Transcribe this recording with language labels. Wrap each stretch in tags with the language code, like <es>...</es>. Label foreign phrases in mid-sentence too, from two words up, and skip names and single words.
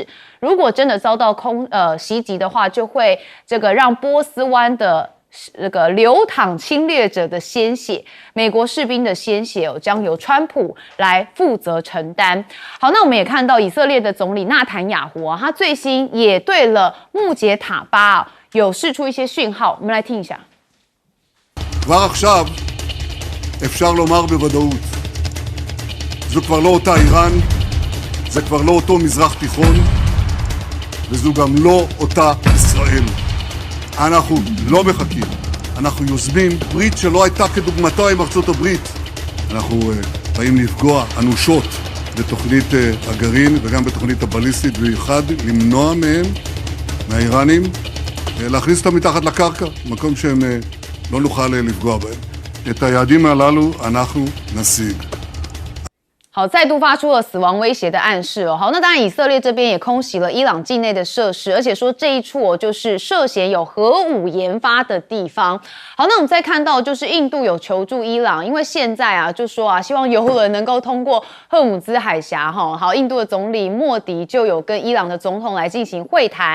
<zh>如果真的遭到袭击的话，就会这个让波斯湾的这个流淌侵略者的鲜血，美国士兵的鲜血将由川普来负责承担。好，那我们也看到以色列的总理纳坦雅胡他最新也对了穆杰塔巴有释出一些讯号，我们来听一下。</zh> <he>כבר עכשיו אפשר לומר בוודאות, זו כבר לא אותה איראן, זה כבר לא אותו מזרח תיכון, וזו גם לא אותה ישראל. אנחנו לא מחכים, אנחנו יוזמים ברית שלא הייתה כדוגמתה עם ארצות הברית. אנחנו באים לפגוע אנושות בתוכנית הגרעין וגם בתוכנית הבליסטית, במיוחד למנוע מהם, מהאיראנים, להכניס אותם מתחת לקרקע, מקום שהם לא נוכל לפגוע בהם. את היעדים הללו אנחנו נשיג.</he> <zh>好，再度发出了死亡威胁的暗示好，那当然以色列这边也空袭了伊朗境内的设施，而且说这一处就是涉嫌有核武研发的地方。好，那我们再看到就是印度有求助伊朗，因为现在就说希望油轮能够通过赫姆兹海峡好，印度的总理莫迪就有跟伊朗的总统来进行会谈。</zh>